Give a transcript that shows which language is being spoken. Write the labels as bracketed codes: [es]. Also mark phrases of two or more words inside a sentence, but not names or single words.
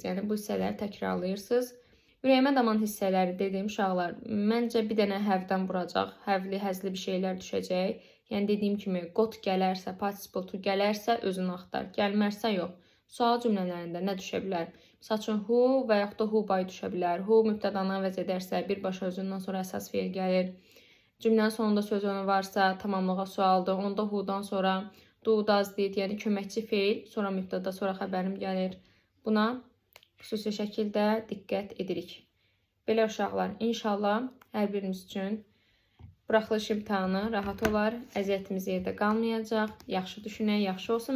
[az] Yəni, bu hissələri təkrarlayırsınız. Ürəyimə daman hissələri dediyim uşaqlar, məncə bir dənə have-dən vuracaq. Have-li, həzli bir şeylər düşəcək. Yəni, dediyim kimi, got gələrsə, [en] participle to [az] gələrsə, özünü axtar. Gəlmərsə, yox. Sual cümlələrində nə düşə bilər? Misal üçün, who və yaxud da [en] who by [az] düşə bilər. Who mübtədanı əvəz edərsə, birbaşa özündən sonra əsas feil gəlir. Cümlənin sonunda söz önü varsa, tamamlığa sualdır. Onda who-dan sonra [en] do, does, did, [az] yəni köməkçi feil, sonra mübtəda, sonra xəbərim gəlir. Buna xüsusi şəkildə diqqət edirik. Belə uşaqlar, inşallah hər birimiz üçün buraxılış imtahanı rahat olar, əziyyətimiz yerdə qalmayacaq, yaxşı düşünək, yaxşı olsun.